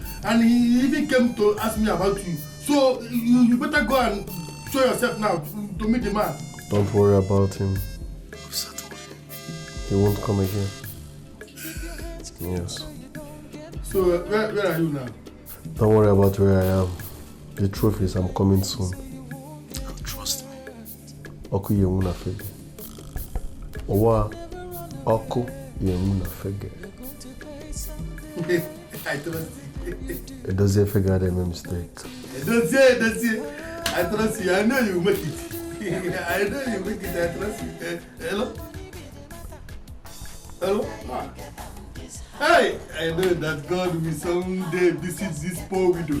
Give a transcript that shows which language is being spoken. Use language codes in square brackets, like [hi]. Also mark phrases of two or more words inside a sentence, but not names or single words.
[en] And he even came to ask me about you. So, you better go and show yourself now to meet the man. Don't worry about him. He won't come again. Yes. So, where are you now? Don't worry about where I am. The truth is I'm coming soon. Trust me. Oku yemuna fege. Owa oku yemuna fege. I trust you. It doesn't figure them a mistake. Don't say. I trust you. I know you make it. I know you make it. I trust you. Hello? Hello? Hey, I know that God will someday visit this poor widow.